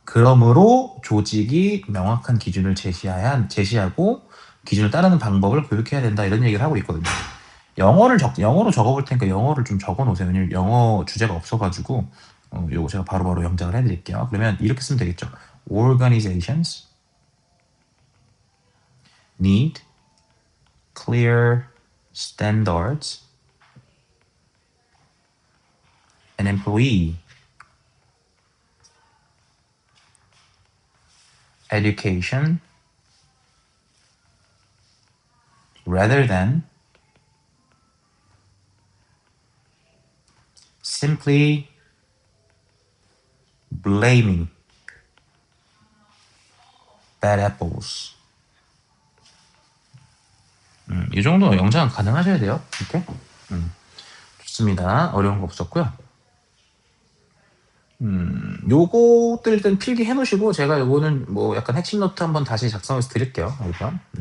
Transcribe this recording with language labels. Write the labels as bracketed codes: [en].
[ko] 그러므로 조직이 명확한 기준을 제시하고 기준을 따르는 방법을 교육해야 된다. 이런 얘기를 하고 있거든요. 영어로 적어볼 테니까 영어를 좀 적어놓으세요. 왜냐면 영어 주제가 없어가지고 요거 제가 바로바로 영작을 해드릴게요. 그러면 이렇게 쓰면 되겠죠. [en] Organizations need clear standards an employee education rather than simply blaming bad apples. [ko] 이 정도 영장 가능하셔야 돼요. 이렇게. 좋습니다. 어려운 거 없었고요. 요것들 일단 필기 해놓으시고 제가 요거는 뭐 약간 핵심 노트 한번 다시 작성해서 드릴게요. 여기서.